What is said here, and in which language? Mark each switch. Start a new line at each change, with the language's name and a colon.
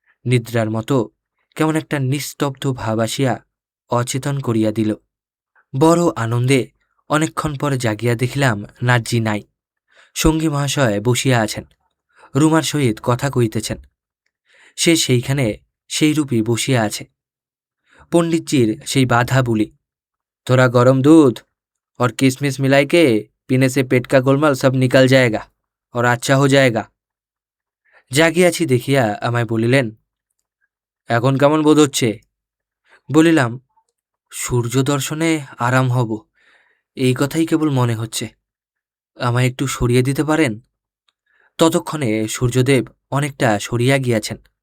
Bangla: নিদ্রার মতো কেমন একটা নিস্তব্ধ ভাব আসিয়া অচেতন করিয়া দিল। বড় আনন্দে অনেকক্ষণ পর জাগিয়া দেখিলাম নার্জি নাই। সঙ্গী মহাশয় বসিয়া আছেন, রুমার সহিত কথা কইতেছেন। সে সেইখানে সেইরূপই বসিয়া আছে। পণ্ডিতজির সেই বাধা বুলি,
Hindi: थोड़ा गरम दूध और किशमिश मिलाई के पीने से पेट का गोलमाल सब निकल जाएगा और अच्छा हो जाएगा।
Bangla: জাগিয়াছি দেখিয়া আমায় বলিলেন, এখন কেমন বোধ হচ্ছে? বলিলাম, সূর্য দর্শনে আরাম হব, এই কথাই কেবল মনে হচ্ছে। আমায় একটু সরিয়ে দিতে পারেন? ততক্ষণে সূর্যদেব অনেকটা সরিয়া গিয়াছেন।